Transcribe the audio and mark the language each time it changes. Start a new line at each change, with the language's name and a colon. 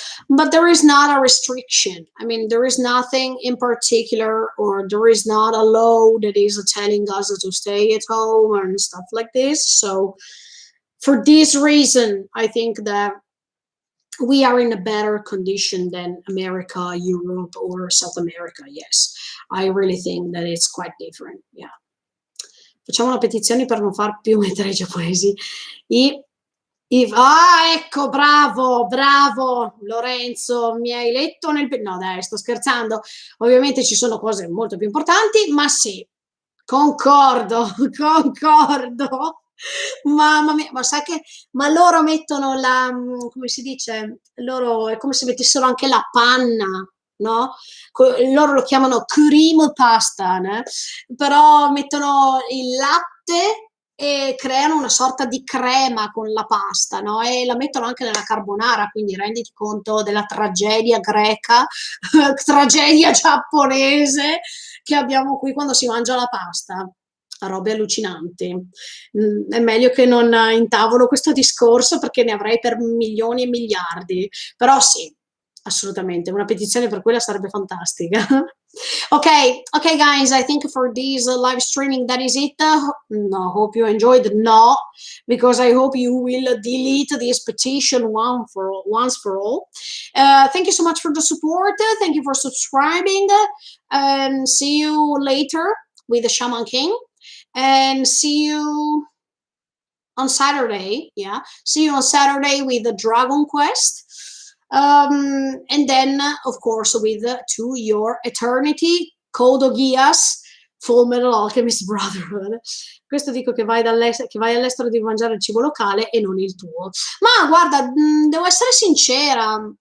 English: But there is not a restriction. I mean, there is nothing in particular, or there is not a law that is telling us to stay at home and stuff like this. So, for this reason, I think that we are in a better condition than America, Europe, or South America. Yes, I really think that it's quite different. Yeah.
Italian: Facciamo una petizione per non far più mettere i giapponesi. Ecco, bravo, bravo Lorenzo, mi hai letto nel... No, dai, sto scherzando. Ovviamente ci sono cose molto più importanti, ma sì, concordo, concordo. Mamma mia, ma sai che... Ma loro mettono la... come si dice? Loro è come se mettessero anche la panna, no? Loro lo chiamano cream pasta, né? Però mettono il latte e creano una sorta di crema con la pasta, no? E la mettono anche nella carbonara, quindi renditi conto della tragedia greca, tragedia giapponese che abbiamo qui quando si mangia la pasta. Robe allucinanti. È meglio che non intavolo questo discorso perché ne avrei per milioni e miliardi. Però sì, assolutamente, una petizione per quella sarebbe fantastica.
English: Okay, okay, guys, I think for this live streaming, that is it. No, hope you enjoyed. No, because I hope you will delete this petition once for all. Thank you so much for the support. Thank you for subscribing. And see you later with the Shaman King. And see you on Saturday. Yeah, see you on Saturday with the Dragon Quest. And then, of course, with To Your Eternity, Code Geass, Full Metal Alchemist Brotherhood.
Italian: Questo dico che vai all'estero devi mangiare il cibo locale e non il tuo. Ma guarda, devo essere sincera.